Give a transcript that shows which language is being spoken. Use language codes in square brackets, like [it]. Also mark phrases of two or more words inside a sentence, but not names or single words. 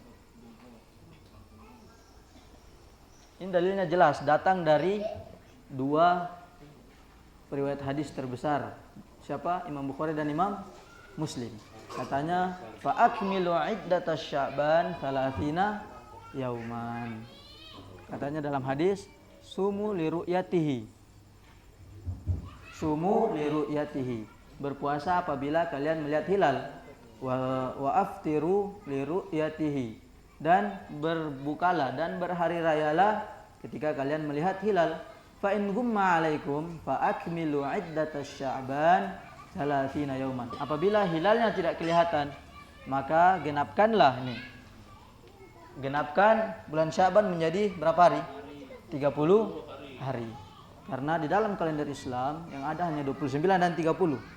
[id] Ini dalilnya jelas, datang dari 2 periwayat hadis terbesar. Siapa? Imam Bukhari dan Imam Muslim. Katanya, [ar] فأكملوا عدة شعبان 30 يوما. [id] Katanya dalam hadis, [ar] صوموا لرؤيته. صوموا لرؤيته. [id] Berpuasa apabila kalian melihat hilal. [ar] وأفطروا لرؤيته. [id] Dan berbukalah dan berhari rayalah ketika kalian melihat hilal. [ar] فإن غم عليكم فأكملوا عدة شعبان 30 يوما. [id] Apabila hilalnya tidak kelihatan, maka genapkanlah ini. Genapkan bulan Sya'ban menjadi berapa hari? 30 hari. Karena di dalam kalender Islam yang ada hanya 29 dan 30.